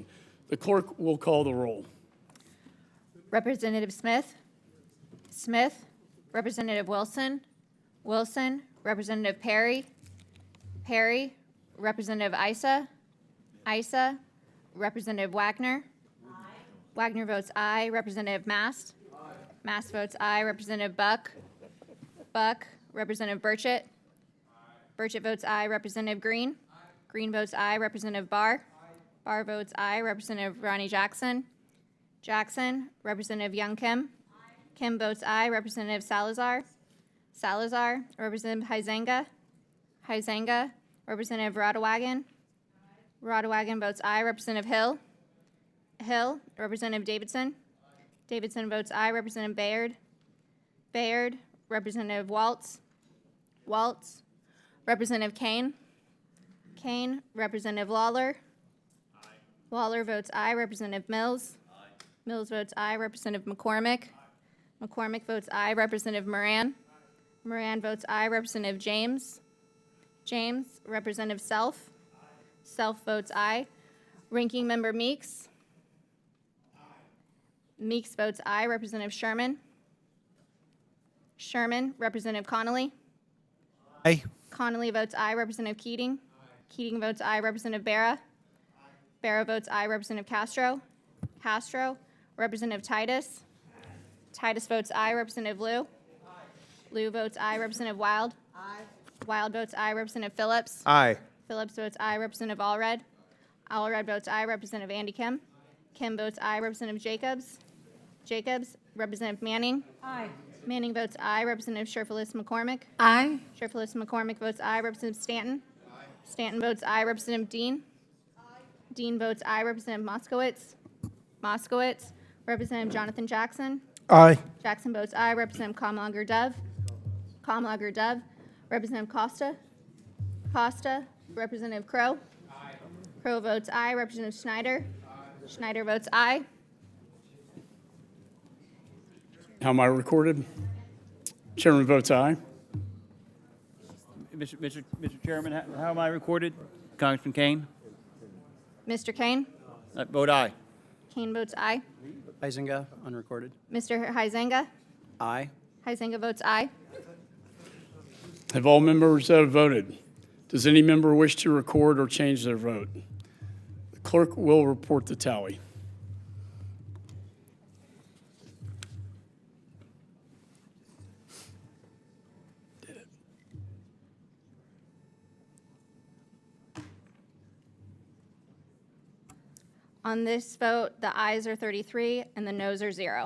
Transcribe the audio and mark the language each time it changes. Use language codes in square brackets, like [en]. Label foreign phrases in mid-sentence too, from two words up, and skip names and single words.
[en] The clerk will call the roll. Representative Smith? Smith? Representative Wilson? Wilson? Representative Perry? Perry? Representative Issa? Issa? Representative Wagner? Aye. Wagner votes aye. Representative Mast? Aye. Mast votes aye. Representative Buck? Buck? Representative Burchett? Aye. Burchett votes aye. Representative Green? Aye. Green votes aye. Representative Barr? Barr votes aye. Representative Ronnie Jackson? Jackson? Representative Young Kim? Aye. Kim votes aye. Representative Salazar? Salazar? Representative Huizenga? Huizenga? Representative Rodawagan? Rodawagan votes aye. Representative Hill? Hill? Representative Davidson? Davidson votes aye. Representative Bayard? Bayard? Representative Waltz? Waltz? Representative Kane? Kane? Representative Lawler? Lawler votes aye. Representative Mills? Aye. Mills votes aye. Representative McCormick? Aye. McCormick votes aye. Representative Moran? Aye. Moran votes aye. Representative James? James? Representative Self? Aye. Self votes aye. Ranking Member Meeks? Aye. Meeks votes aye. Representative Sherman? Sherman? Representative Connolly? Aye. Connolly votes aye. Representative Keating? Aye. Keating votes aye. Representative Barra? Barra votes aye. Representative Castro? Castro? Representative Titus? Titus votes aye. Representative Liu? Liu votes aye. Representative Wild? Aye. Wild votes aye. Representative Phillips? Aye. Phillips votes aye. Representative Allred? Allred votes aye. Representative Andy Kim? Kim votes aye. Representative Jacobs? Jacobs? Representative Manning? Aye. Manning votes aye. Representative Sherfilis McCormick? Aye. Sherfilis McCormick votes aye. Representative Stanton? Aye. Stanton votes aye. Representative Dean? Dean votes aye. Representative Moskowitz? Moskowitz. Representative Jonathan Jackson? Aye. Jackson votes aye. Representative Kamlager Dove? Kamlager Dove. Representative Costa? Costa. Representative Crow? Aye. Crow votes aye. Representative Schneider? Aye. Schneider votes aye. How am I recorded? Chairman votes aye. Mr. Chairman, how am I recorded? Congressman Kane? Mr. Kane? Vote aye. Kane votes aye. Huizenga, unrecorded. Mr. Huizenga? Aye. Huizenga votes aye. Have all members voted? Does any member wish to record or change their vote? The clerk will report the tally. On this vote, the ayes are 33 and the noes are 0.